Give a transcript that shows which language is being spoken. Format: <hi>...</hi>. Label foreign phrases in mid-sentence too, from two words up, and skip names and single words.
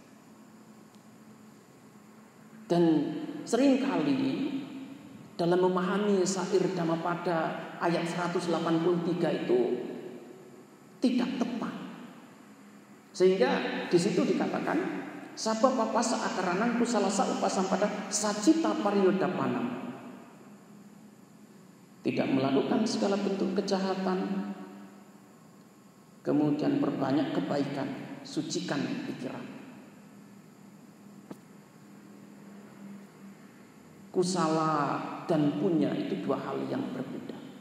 <id>Dan seringkali dalam memahami syair Dhammapada ayat 183 itu tidak tepat. Sehingga di situ dikatakan</id> <pi>sabab papasa akaranang kusalasa upasampada sacita pariyodapana.</pi> <id>Tidak melakukan segala bentuk kejahatan, kemudian perbanyak kebaikan, sucikan pikiran. Kusala dan punya itu dua hal yang berbeda.</id>